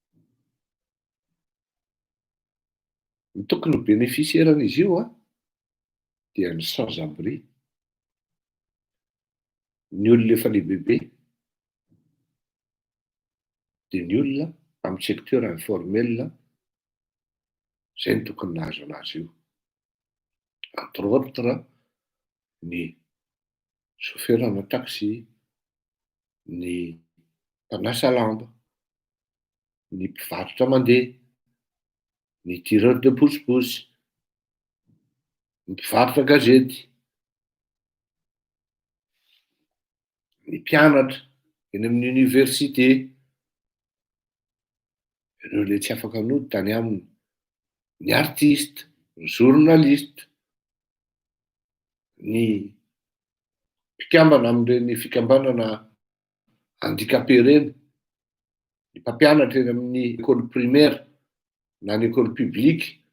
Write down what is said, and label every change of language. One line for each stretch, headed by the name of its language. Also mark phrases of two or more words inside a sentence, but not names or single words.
Malagasy: Ny tokony ho bénéficiaran'izy io dia ny sans-abri, ny olona efa lehibebe, dia ny olona amin'ny
French: secteur informel
Malagasy: izay ny tokony nahazo anazy io.
French: Entre autres
Malagasy: ny chauffeur-na taxi, ny mpanasa lamba, ny mpivarotra mandeha, ny
French: tireur de pousse-pousse,
Malagasy: ny mpivarotra gazety, ny mpianatra eny amin'ny université, ireo le tsy afaka nody tany aminy, ny artiste, ny journaliste, ny mpikambana amin'ireny fikambanana handicapé reny, ny mpampianatra eny amin'ny
French: école primaire
Malagasy: na ny
French: école publique.